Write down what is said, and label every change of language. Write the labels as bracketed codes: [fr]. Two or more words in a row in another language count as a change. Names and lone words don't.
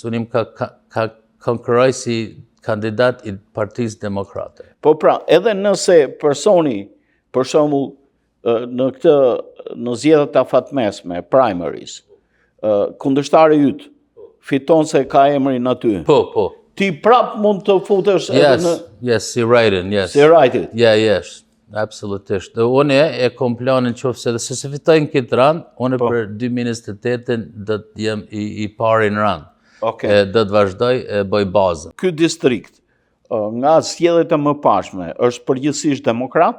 [sq] Unë ka konkurroj si kandidat i partisë demokrate. Po pra, edhe nëse personi, për shembull, në zgjedhjet afatmesme, primaries, kundërshtari yt fiton se ka emrin aty. Po. Ti prap mund të futesh edhe në... [en] Yes, si write-in, yes. Si write-it. Yes, [sq] absolutisht. Unë e kom planin qofse dhe se fitojnë këtë rand, unë për 2028 do të jem i pari në rand. Do të vazhdoj bëj bazën. Ky distrikt, nga zgjedhjet e mëparshme, është përgjithsisht demokrat?